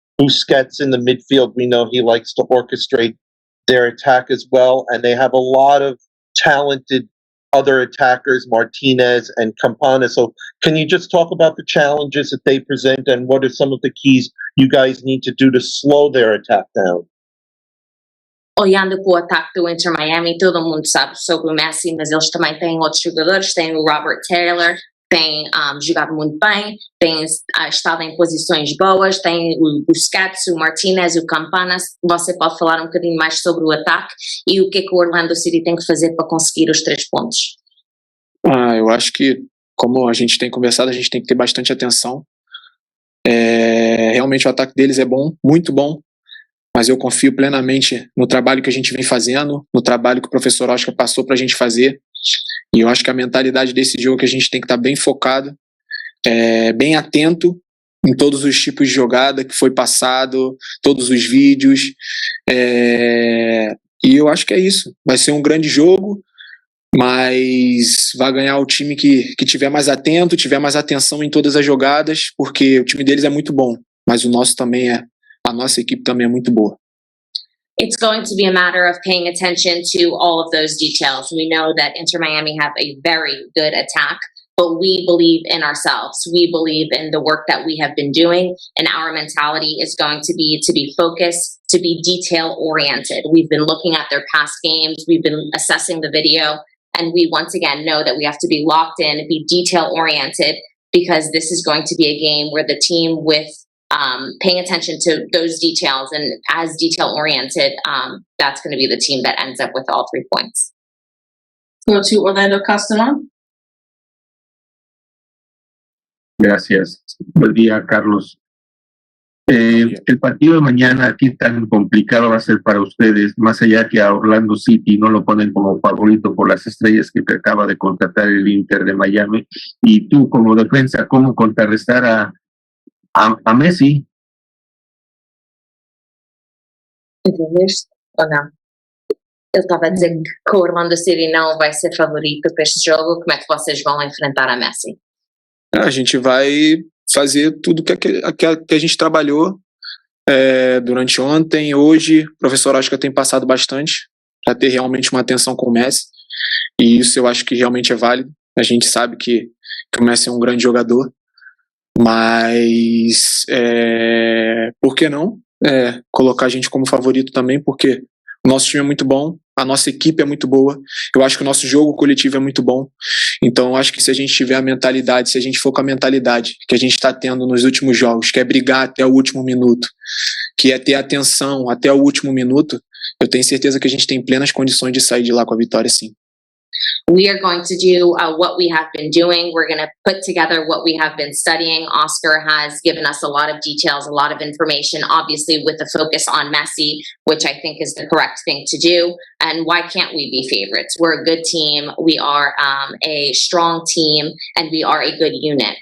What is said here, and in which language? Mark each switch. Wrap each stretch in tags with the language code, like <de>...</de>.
<en>Busquets in the midfield, we know he likes to orchestrate their attack as well, and they have a lot of talented other attackers, Martinez and Campana. So can you just talk about the challenges that they present and what are some of the keys you guys need to do to slow their attack down?</en> <pt>Olhando para o ataque do Inter Miami, todo mundo sabe sobre o Messi, mas eles também têm outros jogadores. Tem o Robert Taylor, tem jogado muito bem, tem estado em posições boas, tem o Busquets, o Martinez, o Campana. Você pode falar um bocadinho mais sobre o ataque e o que o Orlando City tem que fazer para conseguir os 3 pontos? Eu acho que, como a gente tem conversado, a gente tem que ter bastante atenção. Realmente o ataque deles é bom, muito bom, mas eu confio plenamente no trabalho que a gente vem fazendo, no trabalho que o professor Oscar passou para a gente fazer, e eu acho que a mentalidade desse jogo é que a gente tem que estar bem focado, bem atento em todos os tipos de jogada que foi passado, todos os vídeos, e eu acho que é isso, vai ser um grande jogo, mas vai ganhar o time que tiver mais atento, tiver mais atenção em todas as jogadas, porque o time deles é muito bom, mas o nosso também a nossa equipe também é muito boa.</pt> <en>It's going to be a matter of paying attention to all of those details. We know that Inter Miami have a very good attack, but we believe in ourselves. We believe in the work that we have been doing, and our mentality is going to be focused, to be detail-oriented. We've been looking at their past games, we've been assessing the video, and we once again know that we have to be locked in, be detail-oriented, because this is going to be a game where the team with paying attention to those details and as detail-oriented, that's going to be the team that ends up with all 3 points. Go to Orlando Castellan.</en> <es>Gracias. Buen día, Carlos. El partido de mañana, ¿qué tan complicado va a ser para ustedes? Más allá que a Orlando City no lo ponen como favorito por las estrellas que acaba de contratar el Inter de Miami. Y tú, como defensa, ¿cómo contrarrestar a Messi?</es> <pt>Entendeste? Ou não? Ele estava a dizer que o Orlando City não vai ser favorito para este jogo. Como é que vocês vão enfrentar a Messi? A gente vai fazer tudo que a gente trabalhou durante ontem, hoje. O professor Oscar tem passado bastante para ter realmente uma atenção com o Messi, e isso eu acho que realmente é válido. A gente sabe que o Messi é um grande jogador, mas por que não colocar a gente como favorito também, porque o nosso time é muito bom, a nossa equipe é muito boa, eu acho que o nosso jogo coletivo é muito bom, então eu acho que se a gente tiver a mentalidade, se a gente for com a mentalidade que a gente está tendo nos últimos jogos, que é brigar até o último minuto, que é ter atenção até o último minuto, eu tenho certeza que a gente tem plenas condições de sair de lá com a vitória, sim.</pt> <en>We are going to do what we have been doing. We're going to put together what we have been studying. Oscar has given us a lot of details, a lot of information, obviously with the focus on Messi, which I think is the correct thing to do. And why can't we be favorites? We're a good team. We are a strong team, and we are a good unit.</en>